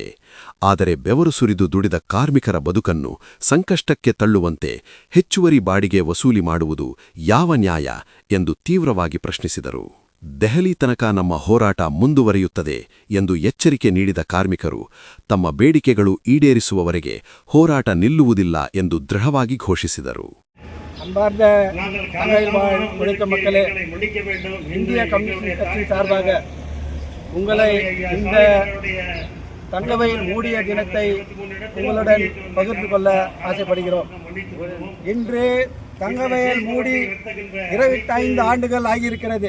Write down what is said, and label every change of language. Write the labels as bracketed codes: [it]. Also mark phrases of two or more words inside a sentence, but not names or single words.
[kn] ಆದರೆ ಬೆವರು ಸುರಿದು ದುಡಿದ ಕಾರ್ಮಿಕರ ಬದುಕನ್ನು ಸಂಕಷ್ಟಕ್ಕೆ ತಳ್ಳುವಂತೆ ಹೆಚ್ಚುವರಿ ಬಾಡಿಗೆ ವಸೂಲಿ ಮಾಡುವುದು ಯಾವ ನ್ಯಾಯ ಎಂದು ತೀವ್ರವಾಗಿ ಪ್ರಶ್ನಿಸಿದರು. ದೆಹಲಿ ತನಕ ನಮ್ಮ ಹೋರಾಟ ಮುಂದುವರಿಯುತ್ತದೆ ಎಂದು ಎಚ್ಚರಿಕೆ ನೀಡಿದ ಕಾರ್ಮಿಕರು ತಮ್ಮ ಬೇಡಿಕೆಗಳು ಈಡೇರಿಸುವವರೆಗೆ ಹೋರಾಟ ನಿಲ್ಲುವುದಿಲ್ಲ ಎಂದು ದೃಢವಾಗಿ ಘೋಷಿಸಿದರು. [ta] அன்பார்ந்த தங்கையில் உழைக்கும் மக்களே, இந்திய கம்யூனிஸ்ட் கட்சி சார்பாக உங்களை இந்த தங்கவயல் மூடிய தினத்தை உங்களுடன் பகிர்ந்து கொள்ள ஆசைப்படுகிறோம். இன்று தங்கவயல் மூடி 25 ஆண்டுகள் ஆகியிருக்கிறது.